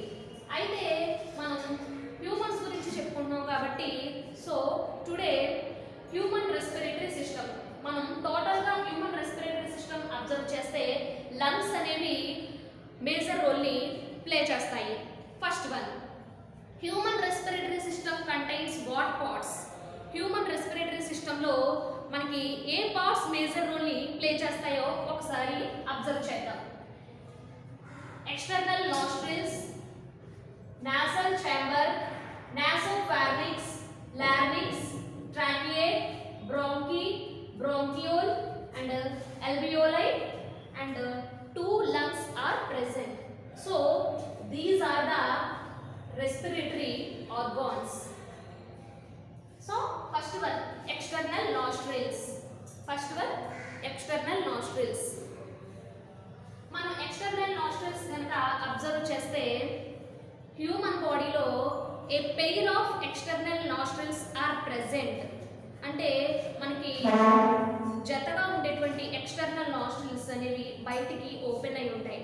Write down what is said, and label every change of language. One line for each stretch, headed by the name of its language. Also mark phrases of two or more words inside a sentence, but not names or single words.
Telugu: అయితే మనం హ్యూమన్స్ గురించి చెప్పుకుంటున్నాం కాబట్టి
English: so today human respiratory system
Telugu: మనం
English: totally human respiratory system
Telugu: అబ్జర్వ్ చేస్తే లంగ్స్ అనేవి
English: major role play
Telugu: చేస్తాయి.
English: first one human respiratory system contains what parts. human respiratory system
Telugu: మనకి ఏ
English: parts major role play
Telugu: చేస్తాయో ఒకసారి అబ్జర్వ్ చేద్దాం.
English: external nostrils, nasal chamber, nasopharynx, larynx, trachea, bronchi, bronchiole and alveoli and two lungs are present. So these are the respiratory organs. So first one external nostrils.
Telugu: మనం
English: external nostrils
Telugu: కనుక అబ్జర్వ్ చేస్తే
English: human body a pair of external nostrils are present.
Telugu: అంటే మనకి జతగా ఉండేటువంటి
English: external nostrils
Telugu: అనేవి బయటికి ఓపెన్ అయి ఉంటాయి.